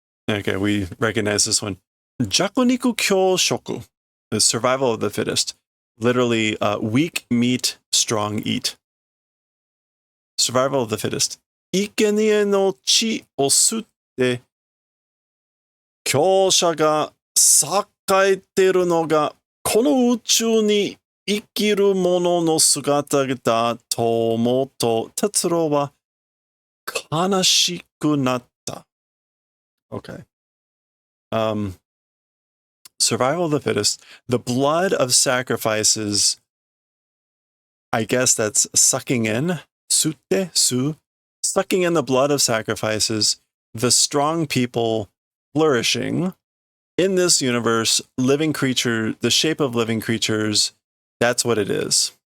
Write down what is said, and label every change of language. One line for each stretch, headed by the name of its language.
English: Okay, we recognize this one. Jakuniku kyoshoku, the survival of the fittest. Literally, weak meat, strong eat. Survival of the fittest.
Japanese: Ikenie no chi o sutte, kyosha ga sakaeteru no ga, この宇宙に生きる者の姿だと思うと、哲郎は悲しくなった。
English: Okay. Survival of the fittest. The blood of sacrifices, I guess that's sucking in. Sucking in the blood of sacrifices. The strong people flourishing in this universe, living creature, the shape of living creatures, that's what it is.